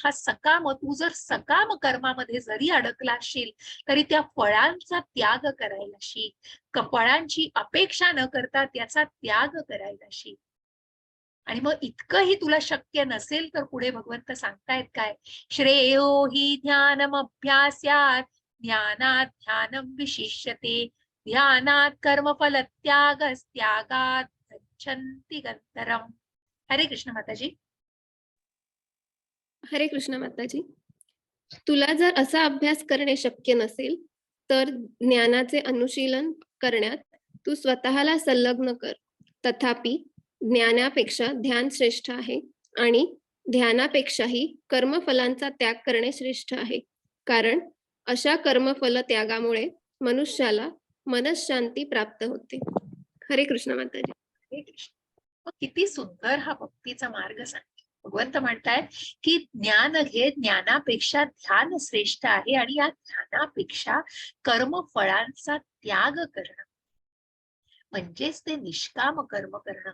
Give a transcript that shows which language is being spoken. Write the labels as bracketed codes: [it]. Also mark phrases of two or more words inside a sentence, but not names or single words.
[mr] हा सकाम, तू जर सकाम कर्मामध्ये जरी अडकला असशील तरी त्या फळांचा त्याग करायला शिक. फळांची अपेक्षा न करता त्याचा त्याग करायला शिक. आणि मग इतकंही तुला शक्य नसेल तर पुढे भगवंत सांगतायत काय, [sa] श्रेयो हि ज्ञानमभ्यास्यात् ज्ञानात् ध्यानं विशिष्यते ध्यानात् कर्मफल त्यागात् गच्छन्ति गंतरम. [mr] हरे कृष्ण माताजी. हरे कृष्ण माताजी. तुला जर असा अभ्यास करणे शक्य नसेल तर ज्ञानाचे अनुशीलन करण्यात तू स्वतःला संलग्न कर. तथापि ज्ञानापेक्षा ध्यान श्रेष्ठ आहे आणि ध्यानापेक्षाही कर्मफलांचा त्याग करणे श्रेष्ठ आहे. कारण अशा कर्मफल त्यागामुळे मनुष्याला मनःशांती प्राप्त होते. हरे कृष्ण माताजी. हरे कृष्ण. मग किती सुंदर हा भक्तीचा मार्ग सांगितला. भगवंत म्हणतायत की ज्ञान घे, ज्ञानापेक्षा ध्यान श्रेष्ठ आहे आणि या ध्यानापेक्षा कर्मफळांचा त्याग करणं म्हणजेच ते निष्काम कर्म करणं.